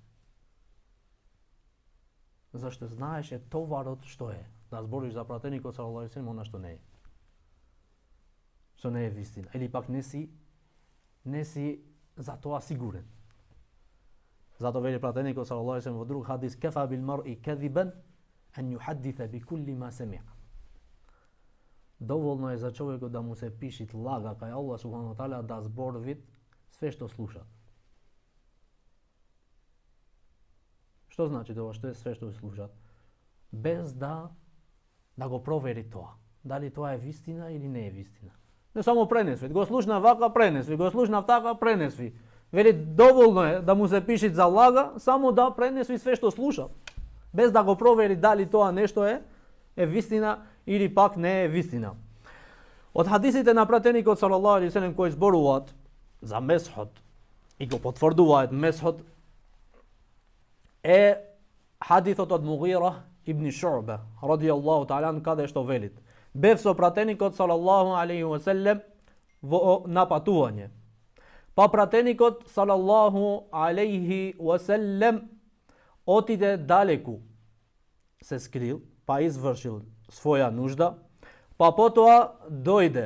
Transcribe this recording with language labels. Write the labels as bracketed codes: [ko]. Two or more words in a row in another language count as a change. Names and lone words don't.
[mk] Зашто знаеше товарот што е. Да збориш за пратеникот [ar] صلى الله عليه وسلم, [mk] она што не е. Што не е вистина. Или пак не си за тоа сигурен. Зато вели пратеникот [ar] صلى الله عليه وسلم [mk] во друг хадис: [ar] كفى بالمرء كذبا أن يحدث بكل ما سمع. [mk] Доволно е за човекот да му се пишит лага кај Аллах [ar] سبحانه وتعالى [mk] да зборвит све што слуша. Што значи тоа? Што е све што слушат? Без да го провери тоа. Дали тоа е вистина или не е вистина. Не само пренесви. Го слушна вака, пренесви. Го слушна така, пренесви. Вели доволно е да му се пиши за лага, само да пренеси све што слуша, без да го провери дали тоа нешто е вистина или пак не е вистина. Од хадисите на пратеникот [ar] صلى الله عليه وسلم [mk] кои зборуваат за месхот и го потврдуваат месхот е хадисот од Мугира ибн Шу'ба [ar] رضي الله تعالى [mk] каде што велит: бев со пратеникот [ar] صلى الله عليه وسلم [mk] во на патување. Па пратеникот [ar] صلى الله عليه وسلم [mk] отиде далеку, се скрил, па извршил своја нужда, па потоа дојде.